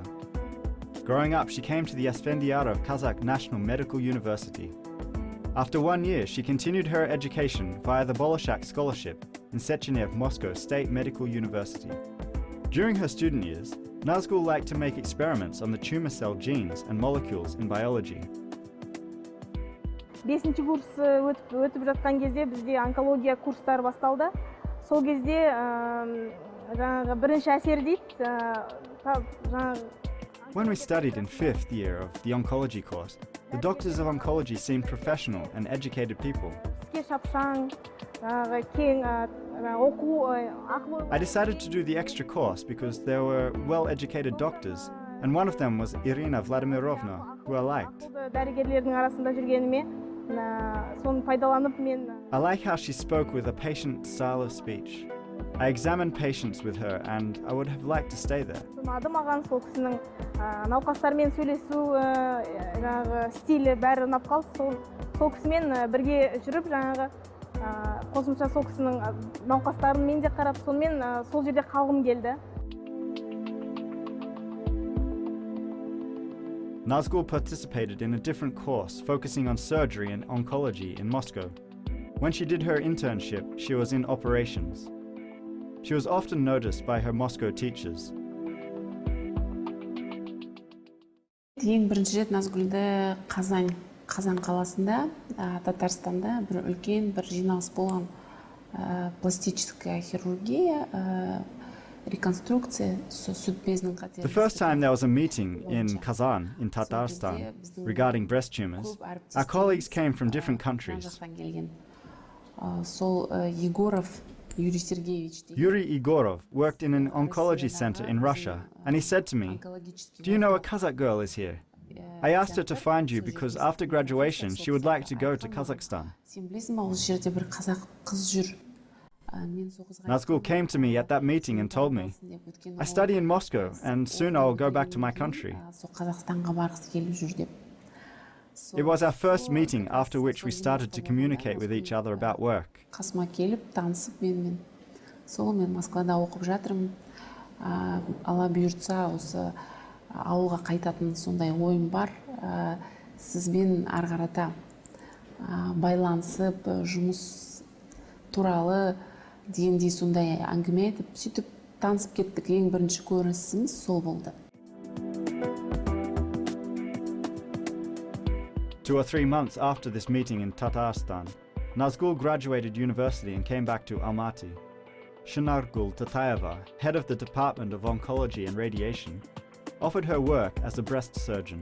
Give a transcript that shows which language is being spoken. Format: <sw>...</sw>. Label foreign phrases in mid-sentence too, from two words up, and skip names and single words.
<en>Growing up, she came to the Asfendiyarov Kazakh National Medical University. After 1 year, she continued her education via the Bolshak Scholarship in Sechenev Moscow State Medical University. During her student years, Nazgul liked to make experiments on the tumor cell genes and molecules in biology.</en> <kk>5-ші курс өтіп жатқан кезде бізде онкология курстары басталды. Сол кезде бірінші әсер дейді.</kk> <en>When we studied in 5th year of the oncology course, the doctors of oncology seemed professional and educated people. I decided to do the extra course because there were well-educated doctors, and one of them was Irina Vladimirovna, who I liked. I like how she spoke with a patient style of speech. I examined patients with her, and I would have liked to stay there.</en> <kk>Науқастармен сөйлесу стилі бәрі ұнап қалды. Сол кісімен бірге жүріп, қосымша сол кісінің науқастарын мен де қарап, сонымен сол жерде қалғым келді.</kk> <en>Nazgul participated in a different course focusing on surgery and oncology in Moscow. When she did her internship, she was in operations. She was often noticed by her Moscow teachers.</en> <kk>Ең бірінші рет Назгүлді Қазан қаласында, Татарстанда бір үлкен бір жиналыс болған.</kk> <ru>Пластическая хирургия,</ru> <kk>реконструкция сүт безінің қатері.</kk> <en>The first time there was a meeting in Kazan, in Tatarstan, regarding breast tumors, our colleagues came from different countries.</en> <kk>Сол Егоров Юрий Сергеевич.</kk> <en>Yuri Igorov worked in an oncology center in Russia, and he said to me, "Do you know a Kazakh girl is here? I asked her to find you because after graduation she would like to go to Kazakhstan." Nazgul came to me at that meeting and told me, "I study in Moscow and soon I will go back to my country." It was our first meeting, after which we started to communicate with each other about work.</en> <kk>Алла бұйыртса, осы ауылға қайтатын сондай ойым бар. Сізбен ары қарата байланысып жұмыс туралы дегендей сондай әңгіме айтып сөйтіп танысып кеттік. Ең бірінші көрінісіміз сол болды.</kk> <en>2 or 3 months after this meeting in Tatarstan, Nazgul graduated university and came back to Almaty. Nazgul Omarbayeva, head of the Department of Oncology and Radiation, offered her work as a breast surgeon.</en>